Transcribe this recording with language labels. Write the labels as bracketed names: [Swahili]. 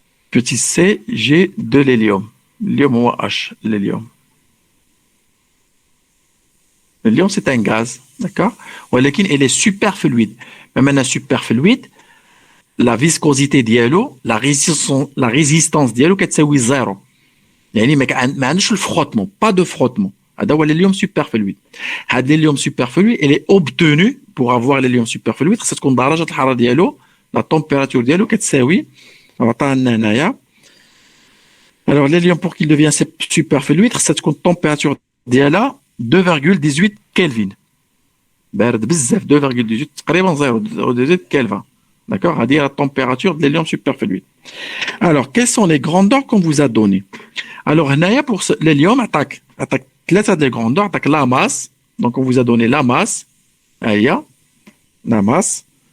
[French] Petit c, j'ai de l'hélium. L'hélium ou H, l'hélium. L'hélium, c'est un gaz, d'accord? Il est superfluide. Mais maintenant, superfluide, la viscosité ديالو, la résistance ديالو [Arabic] كتساوي زيرو. يعني ما عندوش الفروتمون, [French] pas de frottement. [Arabic] هذا هو [French] l'hélium superfluide. هذا l'hélium superfluide, il est obtenu pour avoir l'hélium superfluide, [Arabic] خصها تكون درجة الحرارة ديالو, [French] la température [Arabic] ديالو كتساوي, عطانا هنايا. [French] Alors l'hélium pour qu'il devienne superfluide, [Arabic] خصها تكون [French] température ديالها 2,18 Kelvin. [Arabic] بارد بزاف 2,18 تقريبا 0,18 Kelvin. [French] D'accord? À dire la température de l'hélium superfluide. Alors, quelles sont les grandeurs qu'on vous a données? Alors, pour l'hélium, attaque les grandeurs, attaque la masse. Donc, on vous a donné la masse. La masse.